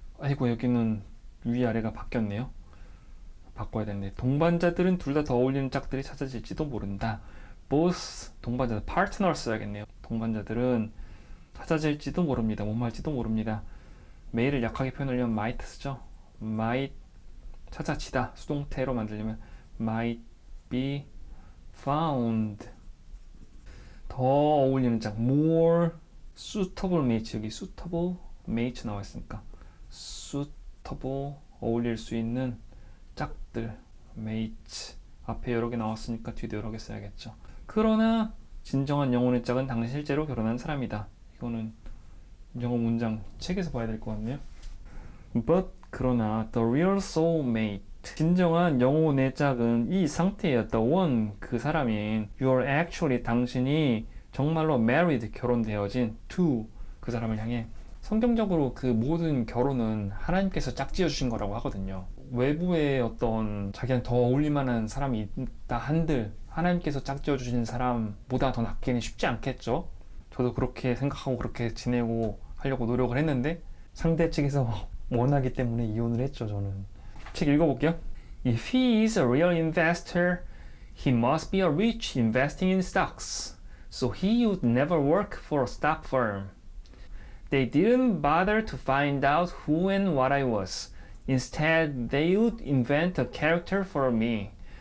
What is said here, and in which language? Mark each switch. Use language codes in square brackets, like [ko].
[ko] 아이고 여기는 위아래가 바뀌었네요. 바꿔야 되는데 동반자들은 둘 다 더 어울리는 짝들이 찾아질지도 모른다. both 동반자들 partner 써야겠네요. 동반자들은 찾아질지도 모릅니다. 못 말지도 모릅니다. 매일을 약하게 표현하려면 might 쓰죠. might 찾아지다 수동태로 만들려면 [en] might be found. [ko] 더 어울리는 짝 [en] more suitable mate. [ko] 여기 [en] suitable mate [ko] 나와 있으니까 suitable 어울릴 수 있는 짝들 mate 앞에 여러 개 나왔으니까 뒤도 여러 개 써야겠죠. 그러나 진정한 영혼의 짝은 당신 실제로 결혼한 사람이다. 이거는 영어 문장 책에서 봐야 될 것 같네요. But 그러나 [en] the real soulmate [ko] 진정한 영혼의 짝은 이 상태였다. one 그 사람인 [en] you are actually [ko] 당신이 정말로 married 결혼되어진 to 그 사람을 향해 성경적으로 그 모든 결혼은 하나님께서 짝지어 주신 거라고 하거든요. 외부에 어떤 자기한테 더 어울릴 만한 사람이 있다 한들 하나님께서 짝지어 주신 사람보다 더 낫기는 쉽지 않겠죠. 저도 그렇게 생각하고 그렇게 지내고 하려고 노력을 했는데 상대 측에서 원하기 때문에 이혼을 했죠. 저는 책 읽어볼게요. [en] If he is a real investor, he must be a rich investing in stocks. So he would never work for a stock firm. They didn't bother to find out who and what I was. Instead, they would invent a character for me.